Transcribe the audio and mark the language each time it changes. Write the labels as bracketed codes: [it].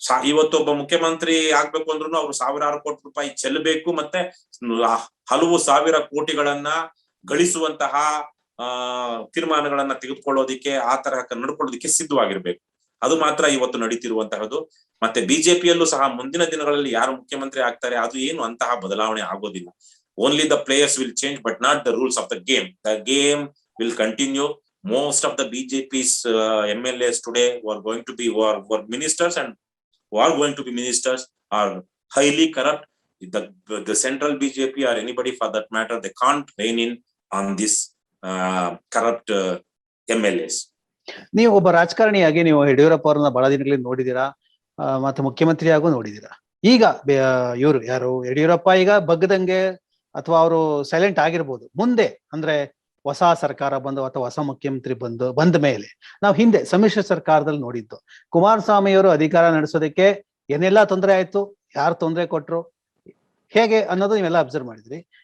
[kn] ಇವತ್ತೊಬ್ಬ ಮುಖ್ಯಮಂತ್ರಿ ಆಗ್ಬೇಕು ಅಂದ್ರೂ ಅವ್ರು 1000 ಕೋಟಿ ರೂಪಾಯಿ ಚೆಲ್ಲಬೇಕು, ಮತ್ತೆ ಹಲವು ಸಾವಿರ ಕೋಟಿಗಳನ್ನ ಗಳಿಸುವಂತಹ ತೀರ್ಮಾನಗಳನ್ನ ತೆಗೆದುಕೊಳ್ಳೋದಿಕ್ಕೆ, ಆ ತರಹ ನಡ್ಕೊಳ್ಳೋದಿಕ್ಕೆ ಸಿದ್ಧವಾಗಿರ್ಬೇಕು. ಅದು ಮಾತ್ರ ಇವತ್ತು ನಡೀತಿರುವಂತಹದ್ದು. ಮತ್ತೆ ಬಿಜೆಪಿಯಲ್ಲೂ ಸಹ ಮುಂದಿನ ದಿನಗಳಲ್ಲಿ ಯಾರು ಮುಖ್ಯಮಂತ್ರಿ ಆಗ್ತಾರೆ ಅದು ಏನು ಅಂತಹ ಬದಲಾವಣೆ ಆಗೋದಿಲ್ಲ. [en] Only the players will change but not the rules of the game. The game will continue. Most of the BJP's MLAs today who are going to be were ministers and who are going to be ministers are highly corrupt. The central BJP or anybody for that matter, they can't rein in on this corrupt MLAs. [kn] ನೀವು ಒಬ್ಬ ರಾಜಕಾರಣಿಯಾಗಿ ನೀವು ಯಡಿಯೂರಪ್ಪ ಅವರನ್ನ ಬಹಳ ದಿನಗಳಿಂದ ನೋಡಿದೀರಾ, ಮತ್ತೆ ಮುಖ್ಯಮಂತ್ರಿಯಾಗೂ ನೋಡಿದೀರಾ. ಈಗ ಇವರು ಯಾರು ಯಡಿಯೂರಪ್ಪ ಈಗ ಬಗ್ಗದಂಗೆ ಅಥವಾ ಅವರು ಸೈಲೆಂಟ್ ಆಗಿರ್ಬೋದು. ಮುಂದೆ ಅಂದ್ರೆ ಹೊಸ ಸರ್ಕಾರ ಬಂದು ಅಥವಾ ಹೊಸ ಮುಖ್ಯಮಂತ್ರಿ ಬಂದ ಮೇಲೆ, ನಾವು ಹಿಂದೆ ಸಮ್ಮಿಶ್ರ ಸರ್ಕಾರದಲ್ಲಿ ನೋಡಿದ್ದು, ಕುಮಾರಸ್ವಾಮಿಯವರು ಅಧಿಕಾರ ನಡೆಸೋದಕ್ಕೆ ಏನೆಲ್ಲಾ ತೊಂದರೆ ಆಯ್ತು, ಯಾರು ತೊಂದರೆ ಕೊಟ್ರು, ಹೇಗೆ ಅನ್ನೋದು ನೀವೆಲ್ಲ ಅಬ್ಸರ್ವ್ ಮಾಡಿದ್ರಿ.